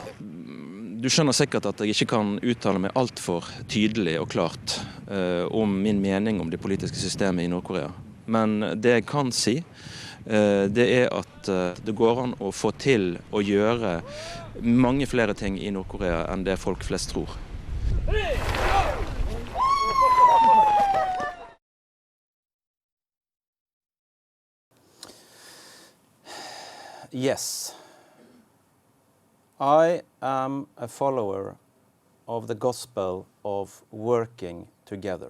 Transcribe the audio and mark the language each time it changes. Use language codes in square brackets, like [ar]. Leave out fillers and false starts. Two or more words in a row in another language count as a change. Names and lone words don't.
[no] Du skjønner sikkert at jeg ikke kan uttale meg alt for tydelig og klart om min mening om det politiske systemet i Nord-Korea. Men det jeg kan si, det er at det går an å få til å gjøre mange flere ting i Nord-Korea enn det folk flest tror. [en] Yes. I am a follower of the gospel of working together.